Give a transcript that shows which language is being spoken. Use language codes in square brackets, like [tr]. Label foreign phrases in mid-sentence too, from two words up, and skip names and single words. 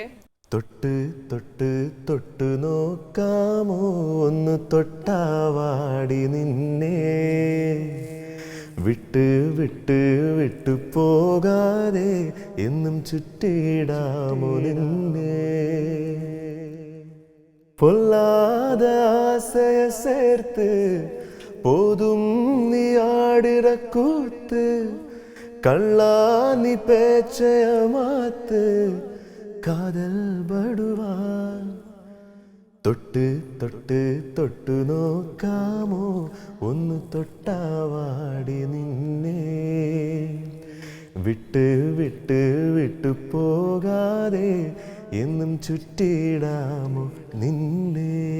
[ml] തൊട്ട് തൊട്ട് തൊട്ട് നോക്കാമോ ഒന്ന് തൊട്ടാവാടി നിന്നെ, വിട്ട് വിട്ട് വിട്ടു പോകാതെ എന്നും ചുറ്റിടാമോ നിന്നെ, [ta] പൊല്ലാத ஆசைய சேர்த்து போதும் நீ ஆடுற கூத்து, கள்ளா நீ பேச்சைய மாத்து காதல் படுவா, [ml] തൊട്ട് തൊട്ട് തൊട്ടു നോക്കാമോ ഒന്ന് തൊട്ടാവാടി നിന്നെ, വിട്ട് വിട്ട് വിട്ടു പോകാതെ എന്നും ചുറ്റിടാമോ നിന്നെ.